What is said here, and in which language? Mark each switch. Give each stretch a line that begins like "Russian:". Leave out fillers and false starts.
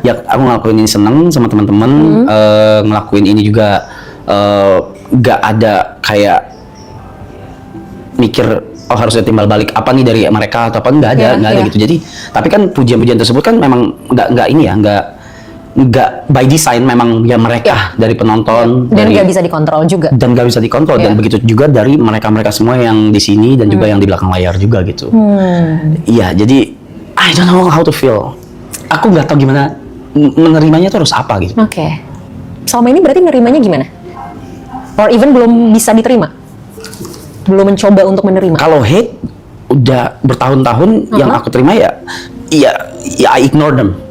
Indonesian: Ya aku ngelakuin ini seneng sama teman-teman, ngelakuin ini juga nggak ada kayak mikir oh harusnya timbal balik apa nih dari mereka atau apa nggak ada gitu. Jadi tapi kan pujian-pujian tersebut kan memang nggak ini ya nggak
English: by design
Indonesian: memang ya mereka dari penonton Dan nggak bisa dikontrol juga. dan nggak bisa dikontrol dan begitu juga dari mereka semua yang di sini dan juga yang di belakang layar juga gitu. Iya jadi
English: I don't know how to feel.
Indonesian: Aku nggak tahu gimana menerimanya terus apa gitu. Oke. Selama ini berarti nerimanya gimana?
English: Or even
Indonesian: belum bisa diterima? Belum mencoba untuk menerima? Kalau hate udah bertahun-tahun yang aku terima ya
English: I ignore them.